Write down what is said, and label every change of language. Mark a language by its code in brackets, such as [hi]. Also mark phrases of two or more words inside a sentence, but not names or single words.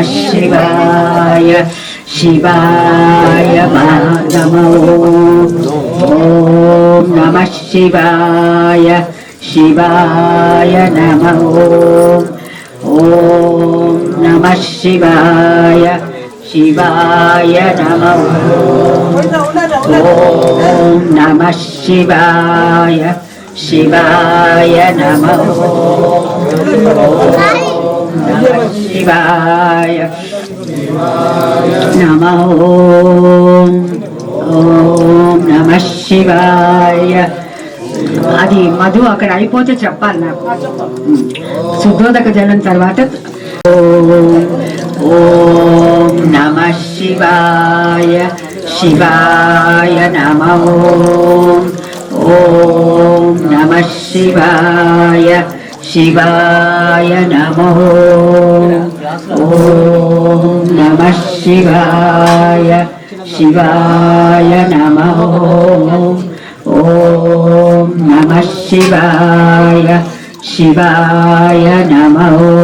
[sa] शिवाय शिवाय नमः ॐ नमः शिवाय शिवाय नमः ॐ नमः शिवाय शिवाय नमः ॐ नमः शिवाय शिवाय नमः नमः शिवाय नमः ॐ नमः शिवाय [te] అది మధు అక్కడ అయిపోతే చెప్పాలి నాకు శుద్ధోదక జలం తర్వాత [sa] ఓం నమః శివాయ శివాయ నమః ఓం నమః శివాయ శివాయ నమః ఓం నమః శివాయ శివాయ నమః ఓం నమః శివాయ శివాయ నమః